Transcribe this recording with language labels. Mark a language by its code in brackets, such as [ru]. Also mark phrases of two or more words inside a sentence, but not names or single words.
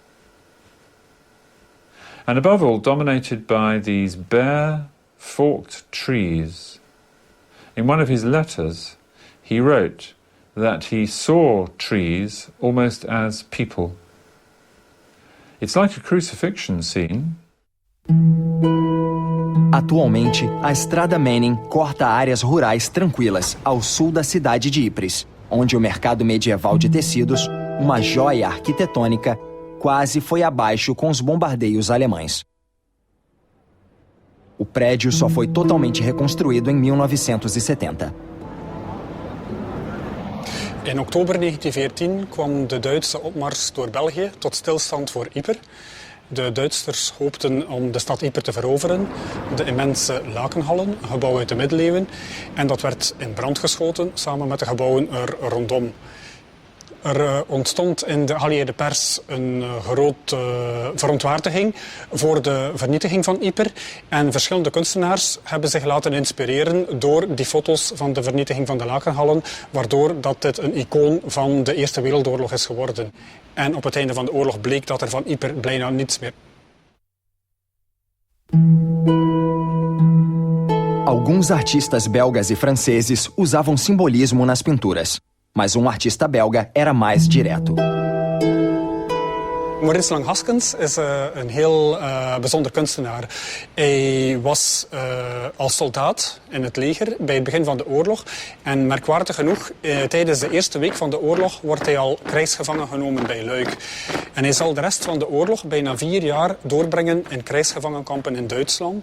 [en] And above all, dominated by these bare, forked trees. In one of his letters, he wrote that he saw trees almost as people. It's like a crucifixion scene. [pt] Atualmente, a Estrada Manning corta áreas rurais tranquilas ao sul da cidade de Ypres, onde o mercado medieval de tecidos, uma joia arquitetônica, quase foi abaixo com os bombardeios alemães. O prédio só foi totalmente reconstruído em 1970. [nl] In oktober 1914 kwam de Duitse opmars door België tot stilstand voor Ypres. De Duitsers hoopten om de stad Ypres te veroveren, de immense Lakenhallen, een gebouw uit de middeleeuwen. En dat werd in brand geschoten, samen met de gebouwen er rondom. Er ontstond in de geallieerde pers een grote verontwaardiging voor de vernietiging van Ypres. En verschillende kunstenaars hebben zich laten inspireren door die foto's van de vernietiging van de Lakenhallen, waardoor dat dit een icoon van de Eerste Wereldoorlog is geworden. En op het einde van de oorlog bleek dat er van Ypres bijna niets meer. [pt] Alguns artistas belgas e franceses usavam simbolismo nas pinturas. Mas um artista belga era mais direto. [nl] Maurice Lang Haskens is een heel bijzonder kunstenaar. Hij was als soldaat in het leger bij het begin van de oorlog. En merkwaardig genoeg, tijdens de eerste week van de oorlog wordt hij al krijgsgevangen genomen bij Luik. En hij zal de rest van de oorlog bijna 4 jaar doorbrengen in krijgsgevangenkampen in Duitsland.